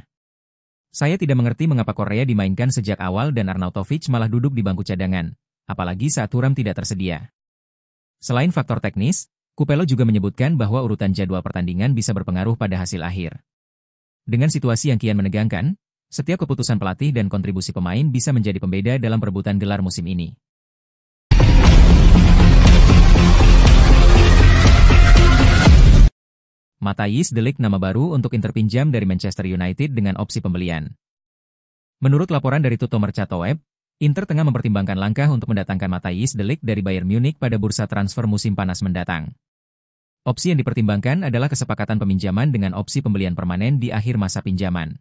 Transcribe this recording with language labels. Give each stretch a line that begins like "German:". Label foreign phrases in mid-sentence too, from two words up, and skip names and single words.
Indonesian: Saya tidak mengerti mengapa Correa dimainkan sejak awal dan Arnautovic malah duduk di bangku cadangan, apalagi saat Thuram tidak tersedia. Selain faktor teknis, Capello juga menyebutkan bahwa urutan jadwal pertandingan bisa berpengaruh pada hasil akhir. Dengan situasi yang kian menegangkan, setiap keputusan pelatih dan kontribusi pemain bisa menjadi pembeda dalam perebutan gelar musim ini. Matthijs de Ligt nama baru untuk Inter pinjam dari Manchester United dengan opsi pembelian. Menurut laporan dari Tutto Mercato Web, Inter tengah mempertimbangkan langkah untuk mendatangkan Matthijs de Ligt dari Bayern Munich pada bursa transfer musim panas mendatang. Opsi yang dipertimbangkan adalah kesepakatan peminjaman dengan opsi pembelian permanen di akhir masa pinjaman.